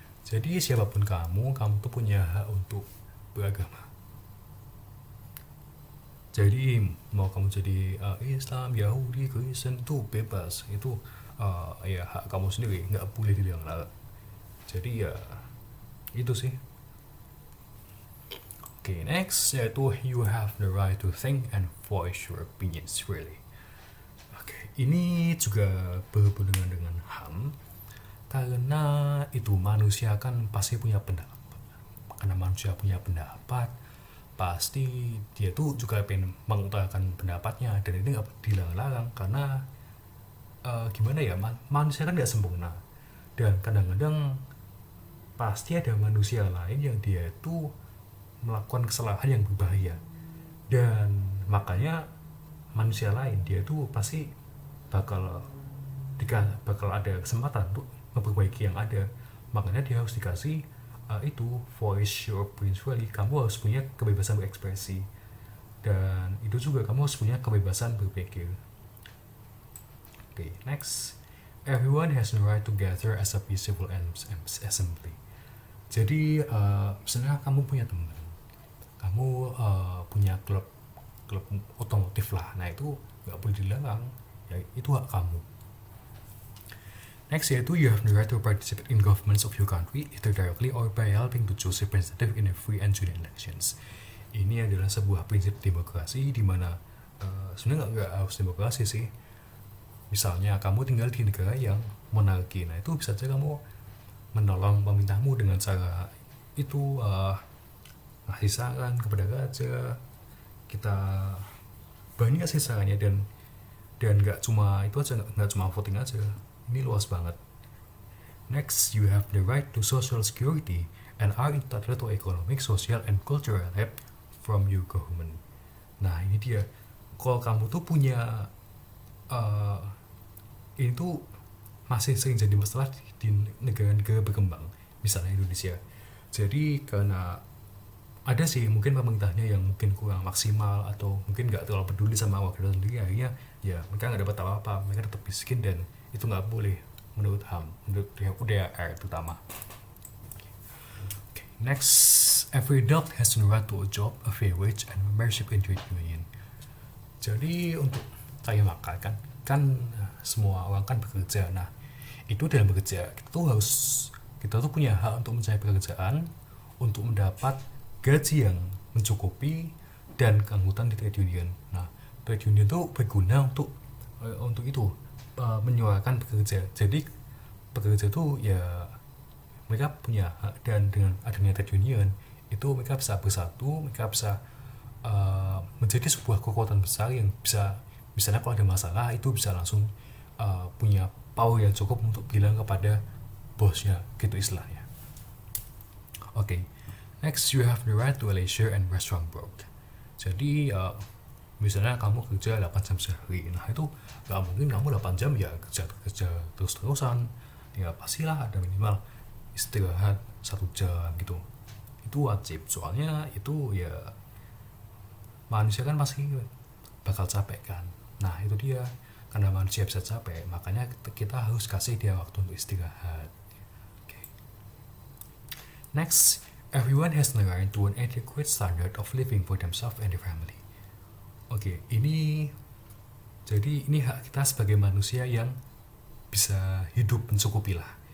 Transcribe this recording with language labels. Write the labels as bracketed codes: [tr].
[id] Jadi siapapun kamu tuh punya hak untuk beragama. Jadi mau kamu jadi Islam, Yahudi, Kristen, itu bebas, itu ya hak kamu sendiri, nggak boleh dilarang. Jadi ya itu sih. [en] Okay, next yaitu you have the right to think and voice your opinions freely. [id] Okay, ini juga berhubungan dengan HAM, karena itu manusia kan pasti punya pendapat. Karena manusia punya pendapat, pasti dia tuh juga pengen mengutarakan pendapatnya, dan ini nggak dilarang-larang karena gimana ya, manusia kan nggak sempurna, dan kadang-kadang pasti ada manusia lain yang dia itu melakukan kesalahan yang berbahaya, dan makanya manusia lain dia tuh pasti bakal ada kesempatan untuk memperbaiki yang ada. Makanya dia harus dikasih itu [en] voice your opinions freely. [id] Kamu harus punya kebebasan berekspresi, dan itu juga kamu harus punya kebebasan berpikir. [en] Okay, next, everyone has the right to gather as a peaceful assembly. [id] Jadi misalnya kamu punya teman, kamu punya klub otomotif lah, nah itu nggak boleh dilarang, ya itu hak kamu. [en] Next yaitu you have the right to participate in governments of your country either directly or by helping to choose representative in a free and fair elections. [id] Ini adalah sebuah prinsip demokrasi di mana sebenarnya nggak harus demokrasi sih. Misalnya kamu tinggal di negara yang monarki, nah itu bisa saja kamu menolong pemerintahmu dengan cara itu ngasih saran kepada raja. Kita banyak sih sarannya, dan nggak cuma itu aja, nggak cuma voting aja, ini luas banget. [en] Next, you have the right to social security and are entitled to economic, social, and cultural help from your government. [id] Nah, ini dia. Kalau kamu tuh punya ini tuh masih sering jadi masalah di negara-negara berkembang, misalnya Indonesia. Jadi karena ada sih mungkin pemerintahnya yang mungkin kurang maksimal atau mungkin nggak terlalu peduli sama warga sendiri, akhirnya ya mereka nggak dapat apa-apa, mereka tetap miskin, dan itu nggak boleh menurut HAM, menurut UDAR terutama. [en] Okay. Next, every adult has the right to a job, a fair wage, and membership in trade union. [id] Jadi untuk saya makan kan semua orang kan bekerja. Nah, itu dalam bekerja kita tuh punya hak untuk mencari pekerjaan, untuk mendapat gaji yang mencukupi, dan keanggotaan di trade union. Nah, trade union itu berguna untuk itu menyuarakan pekerja. Jadi pekerja itu ya mereka punya hak, dan dengan adanya trade union itu mereka bisa bersatu, mereka bisa menjadi sebuah kekuatan besar yang bisa, misalnya kalau ada masalah itu bisa langsung punya power yang cukup untuk bilang kepada bosnya, gitu istilahnya. [en] Okay. Next, you have the right to a leisure and restaurant work. [id] Jadi misalnya kamu kerja 8 jam sehari, nah itu gak mungkin kamu 8 jam ya kerja terus-terusan. Ya pastilah ada minimal istirahat 1 jam gitu. Itu wajib, soalnya itu ya manusia kan pasti bakal capek kan. Nah itu dia, karena manusia bisa capek, makanya kita harus kasih dia waktu untuk istirahat. [en] Okay. Next, everyone has the right to an adequate standard of living for themselves and their family. [id] Oke, ini hak kita sebagai manusia yang bisa hidup mencukupi lah.